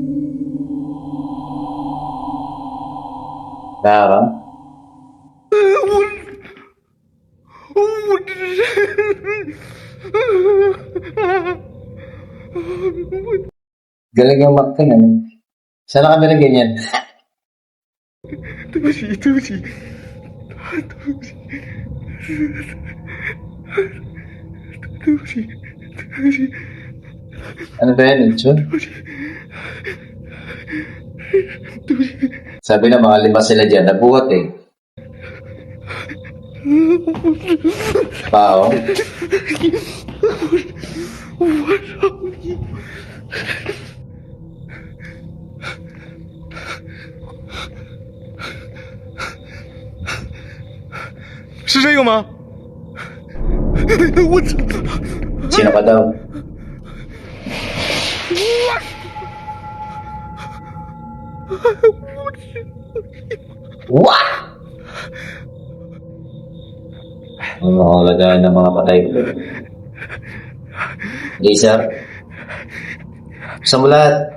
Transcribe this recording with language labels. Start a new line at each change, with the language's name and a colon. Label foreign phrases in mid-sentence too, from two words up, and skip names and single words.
Filipino: Tara. Galing yung acting, ano? Sana kami na ganyan.
Chinese: 对不起，对不起，对不起，对不起，对不起，
Filipino: Ano ba yan, Inchun?
Chinese: 对不起。
Filipino: Sabi na mga lima sila dyan, nabuhat eh. Pao.
Chinese: 是这个吗？我操！
Filipino: Sino ka daw? What? Ang mga kalagayan ng mga patay ko. Laser. Sa mulat.